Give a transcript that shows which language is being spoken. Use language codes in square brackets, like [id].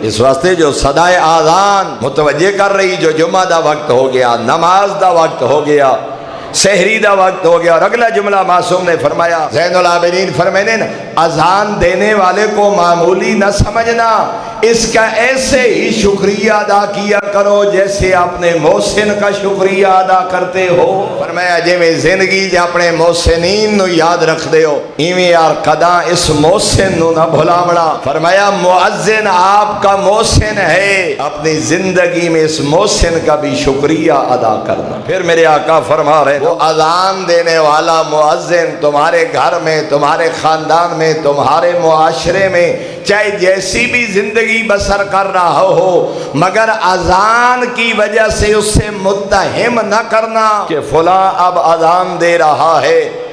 [pa] اس واسطے جو صدائے آذان متوجہ کر رہی، جو جمعہ دا وقت ہو گیا، نماز دا وقت ہو گیا، سحری دا وقت ہو گیا. [ur] اور اگلا جملہ معصوم نے فرمایا، زین العابدین فرمائے اذان دینے والے کو معمولی نہ سمجھنا، اس کا ایسے ہی شکریہ ادا کیا کرو جیسے اپنے محسن کا شکریہ ادا کرتے ہو. [pa] فرمایا جی میں زندگی جے اپنے محسنین نو یاد رکھ دے ہو، ایویں یار قداں اس محسن نو نہ بھلاونا. [ur] فرمایا مؤذن آپ کا محسن ہے، اپنی زندگی میں اس محسن کا بھی شکریہ ادا کرنا. پھر میرے آقا فرما رہے وہ اذان دینے والا مؤذن تمہارے گھر میں، تمہارے خاندان میں، تمہارے معاشرے میں چاہے جیسی بھی زندگی بسر کر رہا ہو، مگر اذان کی وجہ سے اس سے متہم نہ کرنا کہ فلاں اب اذان دے رہا ہے.